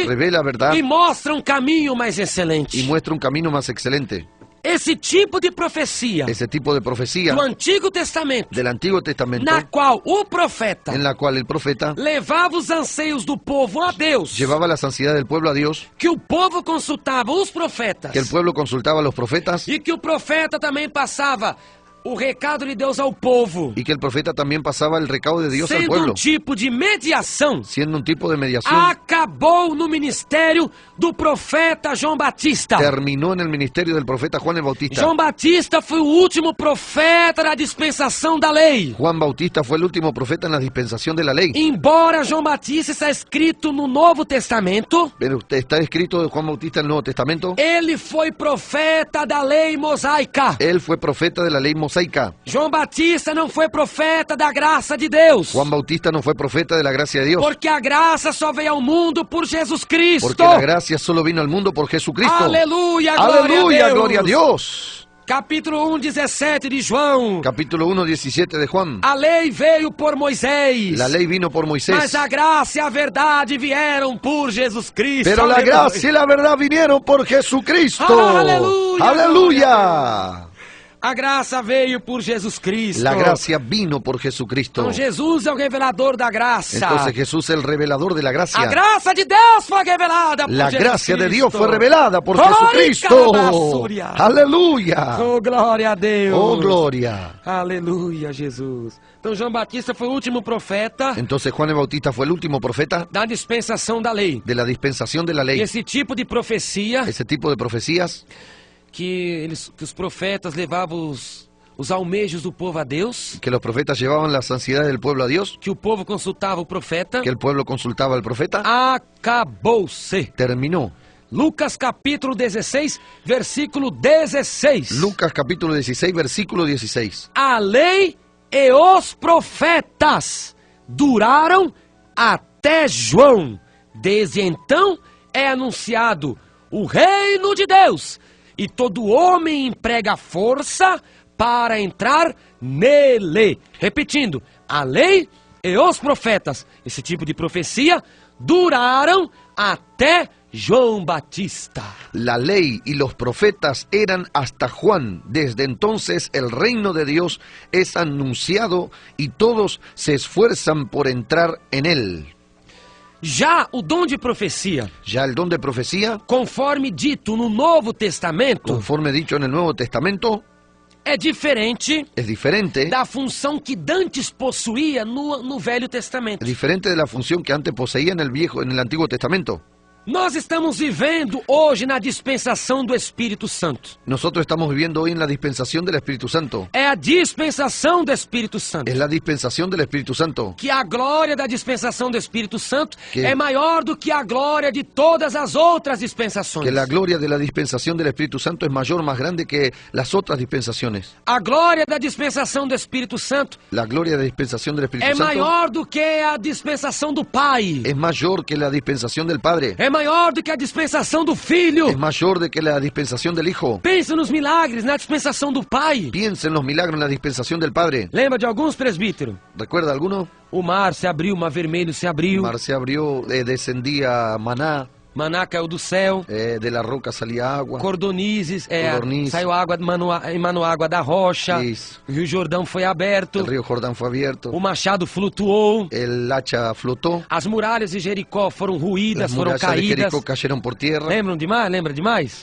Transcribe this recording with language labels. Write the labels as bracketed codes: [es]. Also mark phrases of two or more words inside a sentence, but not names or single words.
[es] revela la verdad [pt] e mostra um caminho mais excelente. [es] y muestra un camino más excelente. [pt] Esse tipo de profecia [es] Ese tipo de profecía [pt] do Antigo Testamento, [es] del Antiguo Testamento, [pt] na qual o profeta [es] en la cual el profeta [pt] levava os anseios do povo a Deus, [es] llevaba las ansiedades del pueblo a Dios, [pt] que o povo consultava os profetas [es] que el pueblo consultaba a los profetas [pt] e que o profeta também passava o recado de Deus ao povo, [es] y que el profeta también pasaba el recado de Dios al [pt] sendo [es] pueblo, [pt] tipo de mediação, [es] siendo un tipo de mediación. [pt] acabou no ministério do profeta João Batista. [es] Terminó en el ministerio del profeta Juan el Bautista. [pt] João Batista foi o último profeta da dispensação da lei. [es] Juan Bautista fue el último profeta en la dispensación de la ley. [pt] Embora João Batista está escrito no Novo Testamento, [es] Pero está escrito de Juan Bautista en el Nuevo Testamento. [pt] ele foi profeta da lei mosaica. [es] Él fue profeta de la ley mosaica. [pt] João Batista não foi profeta da graça de Deus, [es] Juan Bautista no fue profeta de la gracia de Dios. [pt] porque a graça só veio ao mundo por Jesus Cristo. [es] Porque la gracia solo vino al mundo por Jesucristo. [pt] Aleluia, [es] Aleluya, [pt] glória a Deus. [es] gloria a Dios. [pt] Capítulo 1, 17 de João. [es] Capítulo 1, 17 de Juan. [pt] A lei veio por Moisés. [es] La ley vino por Moisés. [pt] Mas a graça e a verdade vieram por Jesus Cristo. [es] Pero la [pt] Aleluia. [es] gracia y la verdad vinieron por Jesucristo. Aleluya. Aleluya. [pt] A graça veio por Jesus Cristo. [es] La gracia vino por Jesucristo. [pt] Então Jesus é o revelador da graça. [es] Entonces Jesús es el revelador de la [pt] A [es] gracia. [pt] graça de Deus foi revelada por [es] La [pt] Jesus [es] gracia de [pt] Cristo. [es] Dios fue revelada por [pt] Glória [es] Jesucristo. calabasúria. Aleluya. [pt] Oh, glória a Deus. [es] Oh, gloria. [pt] Aleluia, Jesus. Então João Batista foi o último profeta [es] Entonces Juan el Bautista fue el último profeta [pt] da dispensação da lei. [es] de la dispensación de la [pt] E [es] ley. [pt] esse tipo de profecia [es] Ese tipo de profecías [pt] que os profetas levavam os almejos do povo a Deus, [es] que los profetas llevaban las ansiedades del pueblo a Dios, [pt] que o povo consultava o profeta, [es] que el pueblo consultaba al profeta, [pt] acabou-se. [es] terminó. [pt] Lucas capítulo 16, versículo 16. [es] Lucas capítulo 16, versículo 16. [pt] A lei e os profetas duraram até João. Desde então é anunciado o reino de Deus, e todo homem emprega força para entrar nele. Repetindo, a lei e os profetas, esse tipo de profecia, duraram até João Batista. [es] La ley y los profetas eran hasta Juan. Desde entonces el reino de Dios es anunciado y todos se esfuerzan por entrar en él. [pt] Já o dom de profecia, [es] Ya el don de profecía, [pt] conforme dito no Novo Testamento, [es] conforme dicho en el Nuevo Testamento, [pt] é diferente [es] es diferente, [pt] da função que Dantes possuía no Velho Testamento. [es] diferente de la función que antes poseía en el Antiguo Testamento. [pt] Nós estamos vivendo hoje na dispensação do Espírito Santo. [es] Nosotros estamos viviendo hoy en la dispensación del Espíritu Santo. [pt] É a dispensação do Espírito Santo. [es] Es la dispensación del Espíritu Santo. [pt] Que a glória da dispensação do Espírito Santo [es] Que- [pt] é maior do que a glória de todas as outras dispensações. [es] Que la gloria de la dispensación del Espíritu Santo es mayor, más grande que las otras dispensaciones. [pt] A glória da dispensação do Espírito Santo [es] La gloria de la dispensación del Espíritu [pt] é [es] Santo [pt] maior do que a dispensação do Pai. [es] es mayor que la dispensación del Padre. [pt] É maior do que a dispensação do Filho. [es] Es mayor de que la dispensación del Hijo. [pt] Pensa nos milagres, na dispensação do Pai. [es] Piensa en los milagros en la dispensación del Padre. [pt] Lembra de alguns, presbítero? [es] ¿Recuerda alguno? [pt] O mar se abriu, o mar vermelho se abriu. [es] El mar se abrió, descendía maná, [pt] Maná caiu do céu. [es] de la roca salía agua. [pt] Cordonizes, [es] Codorniz. [pt] saiu água, emanou água da rocha. Isso. O Rio Jordão foi aberto. [es] El río Jordán fue abierto. [pt] O machado flutuou. [es] El hacha flotó. [pt] As muralhas de Jericó foram ruídas, [es] Las [pt] foram [es] murallas de [pt] caídas. [es] Jericó cayeron por tierra. [pt] Lembram demais? Lembra demais?